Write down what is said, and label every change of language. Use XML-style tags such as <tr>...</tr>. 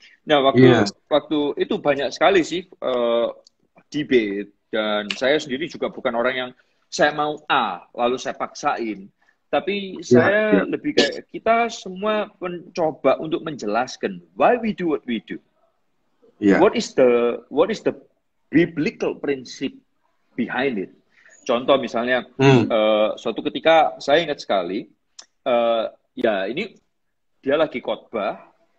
<id>Nah, waktu itu banyak sekali sih debate, dan saya sendiri juga bukan orang yang saya mau A lalu saya paksain, tapi saya lebih kayak kita semua mencoba untuk menjelaskan</id> <en>why we do what we do. What is the biblical principle behind it?</en> <id>Contoh misalnya suatu ketika saya ingat sekali, ini dia lagi khotbah.</id>